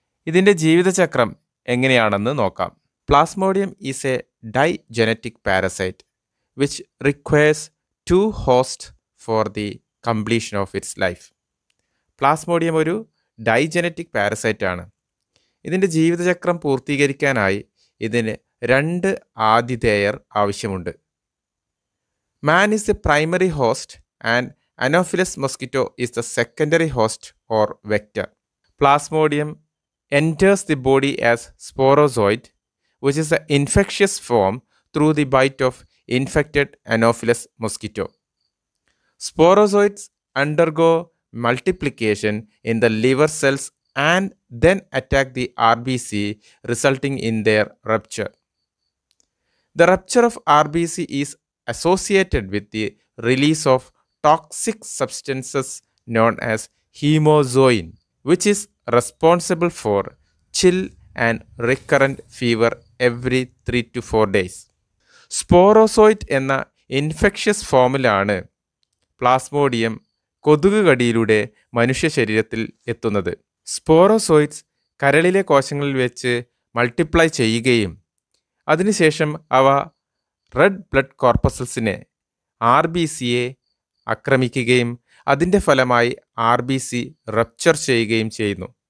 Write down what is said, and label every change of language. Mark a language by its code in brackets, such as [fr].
[ml] ഇതിൻ്റെ ജീവിതചക്രം എങ്ങനെയാണെന്ന് നോക്കാം. [en] Plasmodium is a digenetic parasite which requires 2 hosts for the completion of its life. [ml] Plasmodium ഒരു ഡൈജനറ്റിക് പാരസൈറ്റ് ആണ്. ഇതിൻ്റെ ജീവിതചക്രം പൂർത്തീകരിക്കാനായി ഇതിന് 2 ആതിഥേയർ ആവശ്യമുണ്ട്. [en] Man is the primary host and Anopheles mosquito is the secondary host or vector. Plasmodium enters the body as sporozoid, which is the infectious form through the bite of infected Anopheles mosquito. Sporozoids undergo multiplication in the liver cells and then attack the RBC, resulting in their rupture. The rupture of RBC is associated with the release of toxic substances known as hemozoin, which is responsible for chill and recurrent fever every 3 to 4 days. [ml] സ്പോറോസോയിറ്റ് എന്ന infectious ഫോമിലാണ് Plasmodium കൊതുക് കടിയിലൂടെ മനുഷ്യ ശരീരത്തിൽ എത്തുന്നത്. സ്പോറോസോയിറ്റ്സ് കരളിലെ കോശങ്ങളിൽ വെച്ച് multiply ചെയ്യുകയും അതിനുശേഷം അവ റെഡ് ബ്ലഡ് കോർപ്പസൽസിനെ RBCയെ ആക്രമിക്കുകയും അതിൻ്റെ ഫലമായി RBC റപ്ചർ ചെയ്യുകയും ചെയ്യുന്നു.